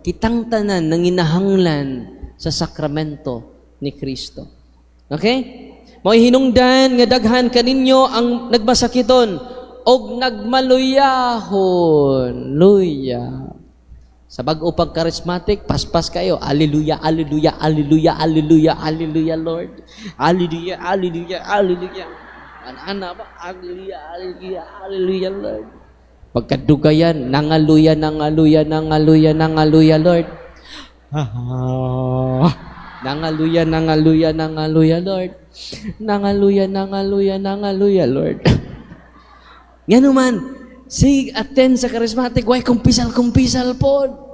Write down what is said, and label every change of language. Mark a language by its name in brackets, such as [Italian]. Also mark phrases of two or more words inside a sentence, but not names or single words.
[Cebuano] Kitang tanan nanginahanglan sa sakramento ni Kristo. Okay? Mo'y hinungdan nga daghan kaninyo ang nagmasakiton og nagmaluyahon. Luya. Sa bag-o pag charismatic, paspas kayo. [Latin] Alleluia, alleluia, alleluia, alleluia, alleluia, Lord. Alleluia, alleluia, alleluia. [Cebuano] Ana ba? [Latin] Alleluia, alleluia, alleluia, Lord. [Cebuano] Pagkadugayan, nangaluya, nangaluya, nangaluya, nangaluya, Lord. Nangaluya, nangaluya, nangaluya, Lord. Nangaluya, nangaluya, nangaluya, Lord. Nga naman, sig attend sa charismatic, way kumpisal-kumpisal po.